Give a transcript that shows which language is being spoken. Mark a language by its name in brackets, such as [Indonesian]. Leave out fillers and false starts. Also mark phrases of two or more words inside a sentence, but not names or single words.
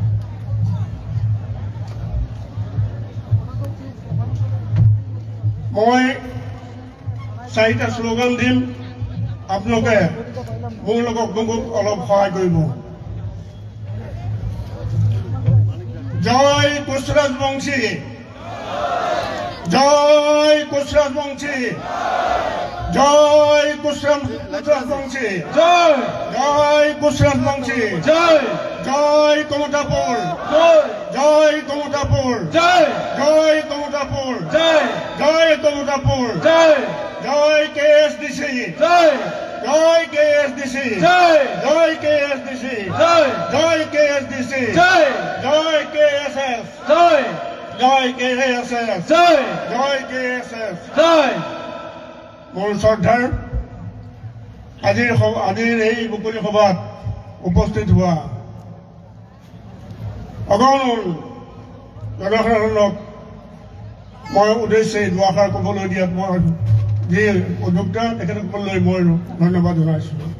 [Assamese] মই 4টা শ্লোগান দিম, আপোনালোকে মোৰ লগত মোক অলপ সহায় কৰিব। জয় কুশরাজ বংশী, জয় কুশরাজ বংশী, জয় কুশরাজ বংশী, জয় জয় কুশরাজ বংশী, জয় জয় কমতাপুর, জয় কমতাপুর, জয় জয় কমতাপুর, জয় জয় কমতাপুর, জয় জয় KSDC, জয় জয় KSDC, জয় জয় KSDC, জয় জয় KSDC, জয় জয় KSS, জয় জয় KSS, জয় জয় KSS, জয়। মোৰ শ্ৰদ্ধাৰ আজিৰ এই মুকলি সভাত উপস্থিত হোৱা অগণন জনসাধাৰণক মই উদ্দেশ্যে দুআষাৰ ক'বলৈ দিয়াত মই যি উদ্যোক্তা তেখেতসকললৈ মই ধন্যবাদ জনাইছোঁ।